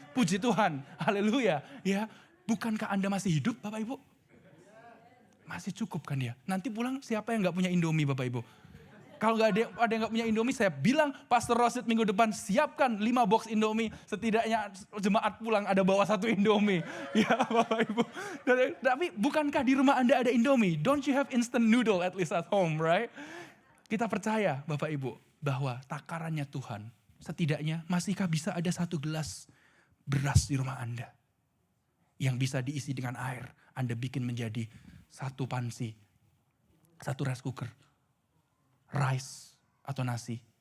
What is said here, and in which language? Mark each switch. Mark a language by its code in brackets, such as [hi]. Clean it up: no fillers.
[id] Puji Tuhan, haleluya. Ya, bukankah Anda masih hidup Bapak Ibu? Masih cukup kan ya? Nanti pulang siapa yang gak punya indomie Bapak Ibu? Kalau ada yang gak punya indomie, saya bilang Pastor Rosid minggu depan siapkan 5 box indomie. Setidaknya jemaat pulang ada bawa 1 indomie. Ya Bapak Ibu. Tapi bukankah di rumah Anda ada indomie? [en] Don't you have instant noodle at least at home, right? [id] Kita percaya Bapak Ibu bahwa takarannya Tuhan. Setidaknya masihkah bisa ada 1 gelas beras di rumah Anda. Yang bisa diisi dengan air. Anda bikin menjadi 1 panci. Satu rice cooker, rice atau nasi.